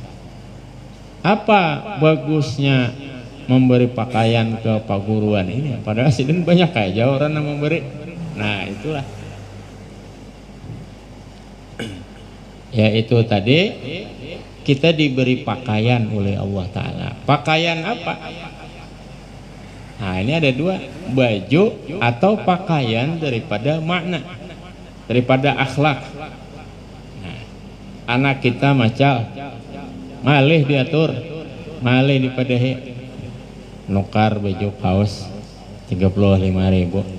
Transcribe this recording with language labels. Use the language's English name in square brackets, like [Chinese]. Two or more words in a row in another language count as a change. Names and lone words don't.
[Indonesian] Apa bagusnya memberi pakaian ke perguruan ini? Padahal sidin banyak aja orang yang memberi. Nah itulah. Ya itu tadi kita diberi pakaian oleh Allah Ta'ala. Pakaian apa? Nah ini ada dua, baju atau pakaian daripada makna, daripada akhlak. [Banjar] Nah, anak kita macal, malih diatur, malih dipadahi, nukar baju kaos 35.000.